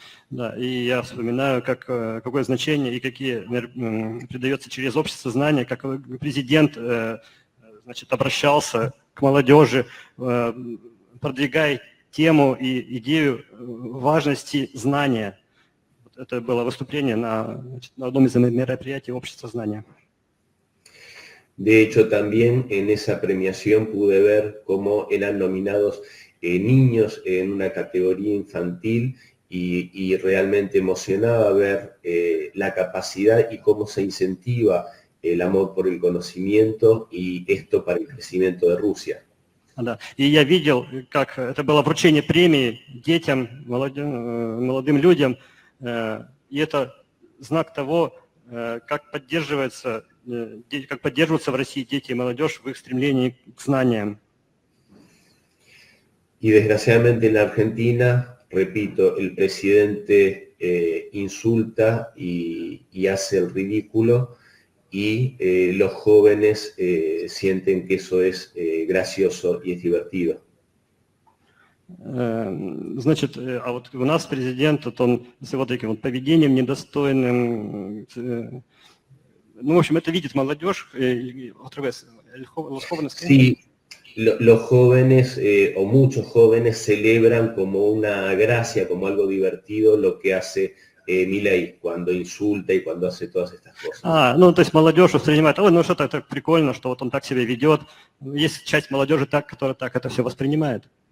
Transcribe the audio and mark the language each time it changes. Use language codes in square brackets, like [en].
[ru] Да, и я вспоминаю, какое значение и какие придается через общество знания, как президент, значит, обращался к молодежи, продвигая тему и идею важности знания. Это было выступление на одном из мероприятий общества знания. [es] De hecho, también en esa premiación pude ver cómo eran nominados niños en una categoría infantil y realmente emocionaba ver la capacidad y cómo se incentiva el amor por el conocimiento y esto para el crecimiento de Rusia. [ru] Да. И я видел, как это было вручение премии детям, молодым людям, и это знак того, как поддерживаются в России дети и молодежь в их стремлении к знаниям. [es] Y desgraciadamente en Argentina, repito, el presidente insulta y hace el ridículo y los jóvenes sienten que eso es gracioso y es divertido. [ru] Значит, а вот у нас президент, вот он с вот таким вот поведением недостойным, ну, в общем, это видит молодежь, [es] otra vez, los jóvenes. Sí, los jóvenes o muchos jóvenes celebran como una gracia, como algo divertido lo que hace Milei cuando insulta y cuando hace todas estas cosas. [ru] Ну, то есть молодежь воспринимает, ой, ну что-то так прикольно, что вот он так себя ведет. Есть часть молодежи, которая так это все воспринимает.